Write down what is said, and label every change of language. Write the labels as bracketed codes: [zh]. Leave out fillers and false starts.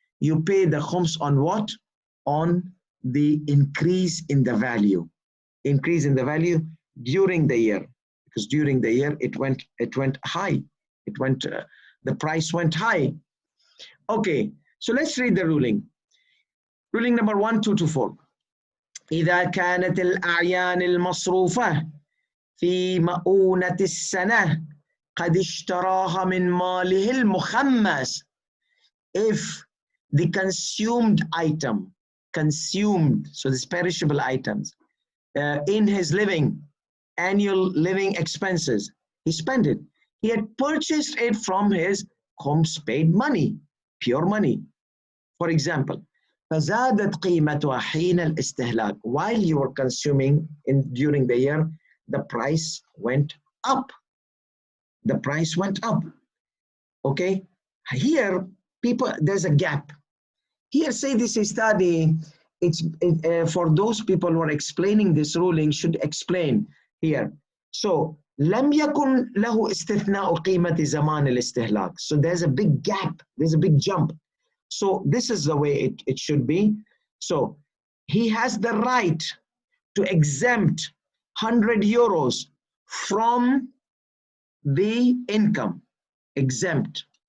[en] You pay the khums on what? On the increase in the value. Increase in the value during the year. Because during the year, it went high. It went, the price went high. Okay, so let's read the ruling. Ruling number 1, 2 to 4. [ar] إذا كانت الأعيان المصروفة في مؤونة السنة قد اشتراها من ماله المخمس. [en] If the consumed item, so this perishable items, in his annual living expenses, he spent it. He had purchased it from his khums paid money, pure money. For example, [ar] فزادت قيمتها حين الاستهلاك. [en] While you were consuming during the year, the price went up. The price went up. Okay? Here, there's a gap. Here, say this study, for those people who are explaining this ruling, should explain here. [ar] So, لم يكن له استثناء قيمة زمان الاستهلاك. [en] So there's a big gap, there's a big jump. So this is the way it should be. So he has the right to exempt 100 euros from the income, exempt.